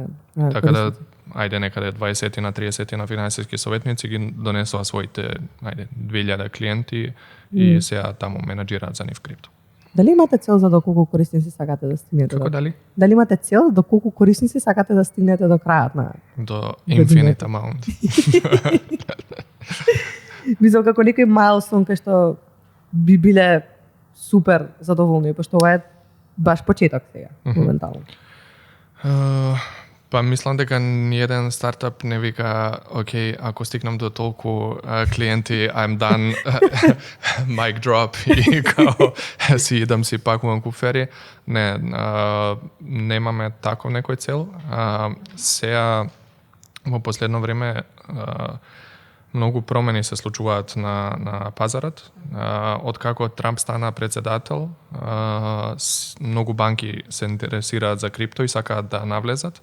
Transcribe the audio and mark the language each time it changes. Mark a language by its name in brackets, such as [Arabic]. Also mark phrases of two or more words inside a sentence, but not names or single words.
[Macedonian] така да ајде некаде 20 на 30 на финансиски советници ги донесоа своите 2000 клиенти и сега таму менаџираат за нив крипто. Дали имате цел за до колку корисници сакате да стигнете? Како дали? Дали имате цел до колку корисници сакате да стигнете до крајот на [English] до infinite amount? [Macedonian] Мислам како некој майлстон кај што би биле супер задоволни, пошто ова е баш почеток сега, моментално. Па мислам дека ниеден стартап не вика, окей, ако стигнам до толку клиенти, [English] I'm done, mic drop [Macedonian] и као си идам си пакувам куфери. Не, немаме таков некој цел. Сега во последно време многу промени се случуваат на пазарот. Откако Трамп стана председател, многу банки се интересираат за крипто и сакаат да навлезат.